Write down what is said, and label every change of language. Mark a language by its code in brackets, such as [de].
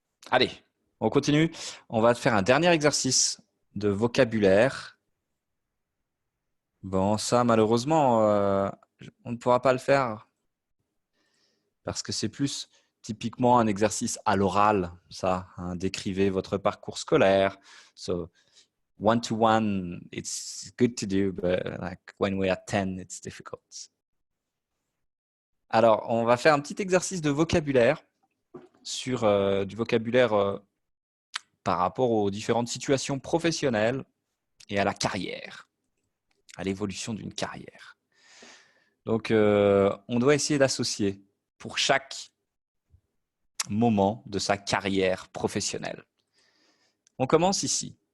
[fr] Allez, on continue. On va faire un dernier exercice de vocabulaire. Bon, ça, malheureusement, on ne pourra pas le faire parce que c'est plus typiquement un exercice à l'oral, ça. Hein, décrivez votre parcours scolaire. [en] So, one-to-one, it's good to do, but like when we're at 10, it's difficult. [fr] Alors, on va faire un petit exercice de vocabulaire sur du vocabulaire par rapport aux différentes situations professionnelles et à la carrière, à l'évolution d'une carrière. Donc, on doit essayer d'associer pour chaque moment de sa carrière professionnelle. On commence ici.